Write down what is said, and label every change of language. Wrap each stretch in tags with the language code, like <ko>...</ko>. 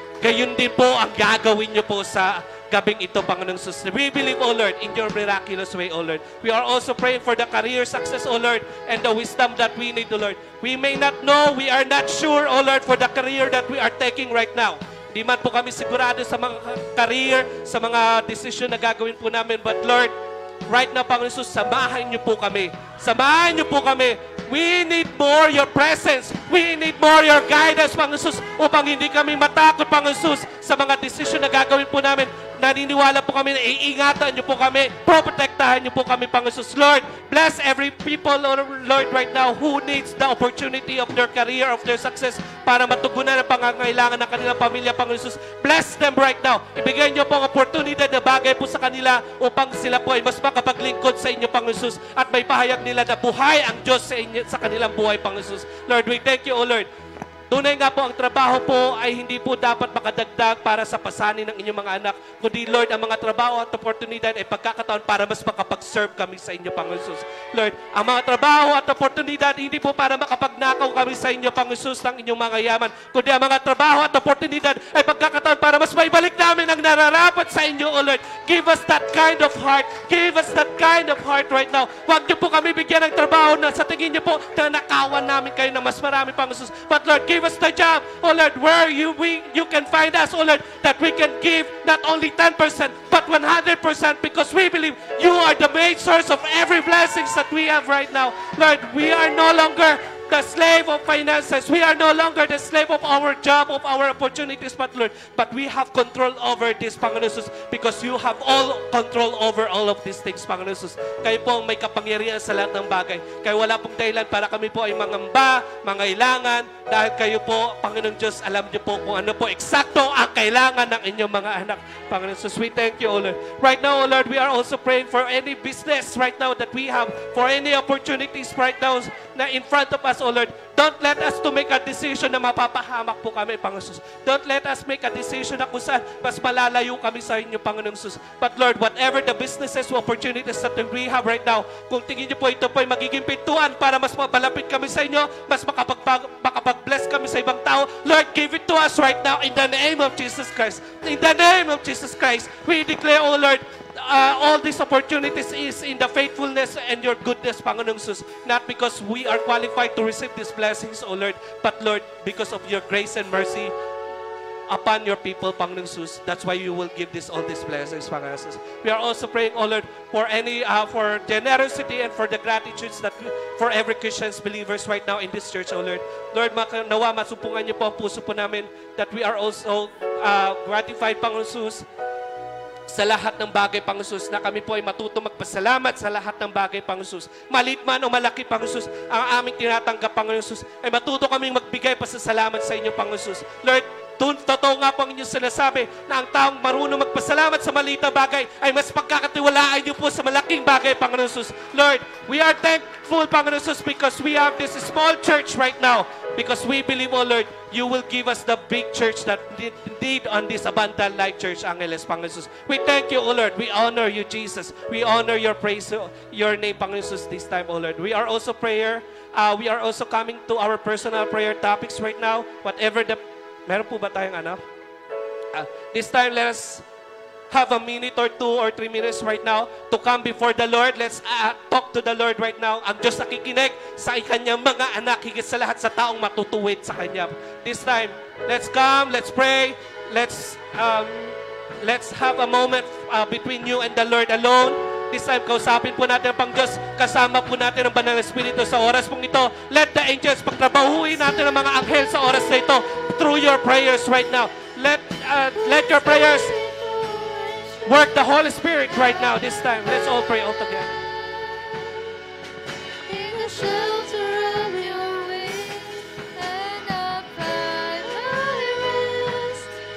<tl>Gayon din po ang gagawin niyo po sa gabing ito, Panginoong Jesus.</tl> <en>We believe, O Lord, in your miraculous way, O Lord. We are also praying for the career success, O Lord, and the wisdom that we need, O Lord. We may not know, we are not sure, O Lord, for the career that we are taking right now.</en> <tl>Di man po kami sigurado sa mga career, sa mga decision na gagawin po namin.</tl> <en>But Lord, right now,</en> <tl>Panginoong Jesus, samahan niyo po kami. Samahan niyo po kami.</tl> <en>We need more your presence. We need more your guidance,</en> <tl>Panginoon Jesus, upang hindi kami matakot, Panginoon Jesus, sa mga desisyon na gagawin po namin. Naniniwala po kami na iingatan niyo po kami, protektahan niyo po kami, Panginoon Jesus.</tl> <en>Lord, bless every people, Lord, right now who needs the opportunity of their career, of their success,</en> <tl>para matugunan ang pangangailangan ng kanilang pamilya,</tl> <en>Panginoon Jesus. Bless them right now.</en> <tl>Ibigay niyo po ang oportunidad na bagay po sa kanila upang sila po ay mas makapaglingkod sa inyo, Panginoon Jesus, at may pahayag nila na buhay ang Diyos sa inyo, sa kanilang buhay, Panginoon Jesus.</tl> <en>Lord, we thank you, O Lord.</en> <tl>Tunay nga po, ang trabaho po ay hindi po dapat makadagdag para sa pasanin ng inyong mga anak, kundi Lord, ang mga trabaho at oportunidad ay pagkakataon para mas makapag-serve kami sa inyo, Panginoon Jesus. Lord, ang mga trabaho at oportunidad hindi po para makapagnakaw kami sa inyo, Panginoon Jesus, ng inyong mga yaman, kundi ang mga trabaho at oportunidad ay pagkakataon para mas maibalik namin ang nararapat sa inyo, O Lord.</tl> <en>Give us that kind of heart. Give us that kind of heart right now.</en> <tl>Huwag niyo po kami bigyan ng trabaho na sa tingin niyo po na nakawan namin kayo ng mas marami, Panginoon Jesus.</tl> <en>But Lord, give us the job, oh Lord, where you can find us, oh Lord, that we can give not only 10%, but 100%, because we believe you are the main source of every blessings that we have right now. Lord, we are no longer the slave of finances. We are no longer the slave of our job, of our opportunities, but Lord, but we have control over this, Panginoon Jesus, because you have all control over all of these things, Panginoon Jesus.</en> <tl>Kayo po ang may kapangyarihan sa lahat ng bagay. Kaya wala pong dahilan para kami po ay mangamba, mangailangan, dahil kayo po, Panginoon Diyos, alam niyo po kung ano po eksakto ang kailangan ng inyong mga anak, Panginoon Jesus.</tl> <en>We thank you, O Lord. Right now, O Lord, we are also praying for any business right now that we have, for any opportunities right now na in front of us, O Lord. Don't let us to make a decision</en> <tl>na mapapahamak po kami,</tl> <en>Panginoon Jesus. Don't let us make a decision</en> <tl>na kung saan mas malalayo kami sa inyo, Panginoon Jesus.</tl> <en>But Lord, whatever the businesses, opportunities that we have right now,</en> <tl>kung tingin niyo po ito po ay magiging pintuan para mas mapalapit kami sa inyo, mas makapag-bless kami sa ibang tao,</tl> <en>Lord, give it to us right now in the name of Jesus Christ. In the name of Jesus Christ, we declare, O Lord, all these opportunities is in the faithfulness and your goodness, Panginoong Jesus. Not because we are qualified to receive these blessings, O Lord, but Lord, because of your grace and mercy upon your people, Panginoong Jesus. That's why you will give all these blessings, Panginoong Jesus. We are also praying, O Lord, for for generosity and for the gratitudes that for every Christian's believers right now in this church, O Lord.</en> <tl>Lord, nawa masupungan niyo po ang puso po namin</tl> <en>that we are also gratified,</en> <tl>Panginoong Jesus, sa lahat ng bagay, Panginoon Jesus, na kami po ay matuto magpasalamat sa lahat ng bagay, Panginoon Jesus. Maliit man o malaki, Panginoon Jesus, ang aming tinatanggap, Panginoon Jesus, ay matuto kaming magbigay pasasalamat sa inyo, Panginoon Jesus. Lord, totoo nga po ang inyong sinasabi na ang taong marunong magpasalamat sa maliit na bagay ay mas pagkakatiwalaan niyo po sa malaking bagay, Panginoon Jesus.</tl> <en>Lord, we are thankful, Panginoon Jesus, because we have this small church right now. Because we believe, O Lord, you will give us the big church that indeed on this Abundant Life Church, Angeles, Panginoon Jesus. We thank you, O Lord. We honor you, Jesus. We honor your praise, your name, Panginoon Jesus, this time, O Lord. We are also we are also coming to our personal prayer topics right now. Whatever the...</en> <tl>Meron po ba tayong ano?</tl> <en>This time, let us have a minute or 2 or 3 minutes right now to come before the Lord. Let's talk to the Lord right now.</en> <tl>Ang Diyos nakikinig sa kanyang mga anak, higit sa lahat sa taong matutuwid sa Kanya.</tl> <en>This time, let's come, let's pray, let's have a moment between you and the Lord alone. This time,</en> <tl>kausapin po natin pang Diyos, kasama po natin ang Banal na Espiritu sa oras pong ito.</tl> <en>Let the angels,</en> <tl>pagtrabahuin natin ang mga anghel sa oras na ito</tl> <en>through your prayers right now. Let your prayers work the Holy Spirit right now this time. Let's all pray all together. In the shelter of your wings, and abide my rest.</en>